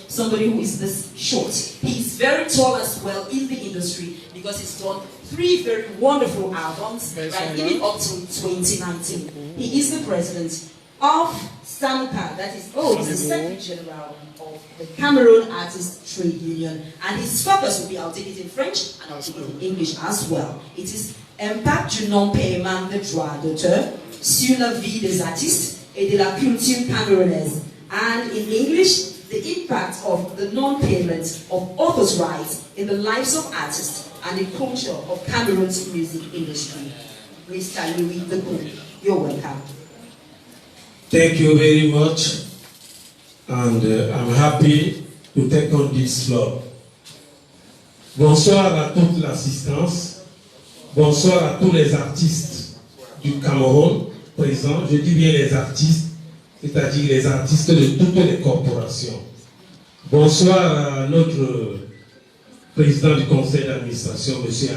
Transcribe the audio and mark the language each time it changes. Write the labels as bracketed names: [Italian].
[English] Somebody who is this short. He is very tall as well in the industry because he's done 3 very wonderful albums, right, even up to 2019. He is the president of SAMCA, that is, he's the Secretary General of the Cameroon Artists Trade Union. And his focus will be, I'll take it in French and I'll take it in English as well. It is [French] Impact du non-paiement de droits d'auteur sur la vie des artistes et de la culture camerounaise. [English] And in English, the impact of the non-payment of authors' rights in the lives of artists and the culture of Cameroon's music industry. Mr. Louis Decoux, you're welcome. Thank you very much, and I'm happy to take on this floor. [French] Bonsoir à toute l'assistance. Bonsoir à tous les artistes du Cameroun présents. Je dis bien les artistes, c'est-à-dire les artistes de toutes les corporations. Bonsoir à notre président du conseil d'administration, M.